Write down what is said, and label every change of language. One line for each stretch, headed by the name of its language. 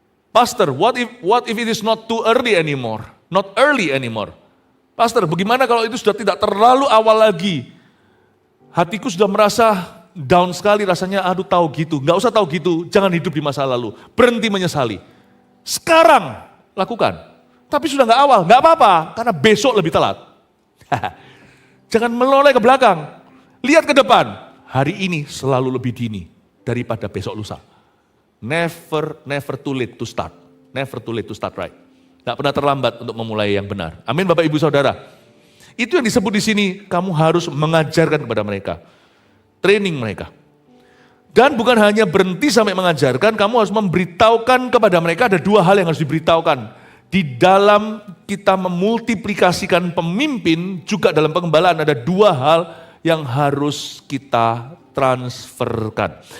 English: Pastor, what if it is not too early anymore? Not early anymore.
Indonesian: Pastor, bagaimana kalau itu sudah tidak terlalu awal lagi? Hatiku sudah merasa down sekali rasanya, aduh tahu gitu. Nggak usah tahu gitu, jangan hidup di masa lalu. Berhenti menyesali. Sekarang lakukan, tapi sudah nggak awal, nggak apa-apa, karena besok lebih telat. Jangan menoleh ke belakang, lihat ke depan. Hari ini selalu lebih dini daripada besok lusa.
English: Never too late to start, never too late to start right.
Indonesian: Nggak pernah terlambat untuk memulai yang benar. Amin, Bapak Ibu Saudara. Itu yang disebut di sini, kamu harus mengajarkan kepada mereka, training mereka. Dan bukan hanya berhenti sampai mengajarkan, kamu harus memberitahukan kepada mereka. Ada dua hal yang harus diberitahukan. Di dalam kita memultiplikasikan pemimpin, juga dalam pengembalaan ada dua hal yang harus kita transferkan.